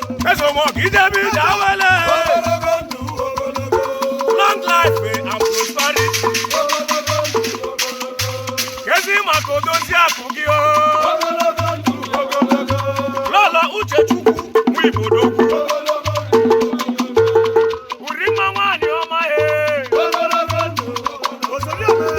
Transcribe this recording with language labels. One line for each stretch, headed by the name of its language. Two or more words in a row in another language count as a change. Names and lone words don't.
Igbo: Eze ụmụ ọgụ, ije bụ ije awele. Ogologo ndụ, ogologo.
English: Long life and prosperity.
Igbo: Ogologo ndụ, ogologo. Kezi maka odozi akụ gị o. Ogologo ndụ, ogologo. Lọlọ Uchechukwu, nwa Igbo dogwu. Ogologo ndụ, ogologo. Uri mma nwaanyị ọma e. Ogologo ndụ, ogologo.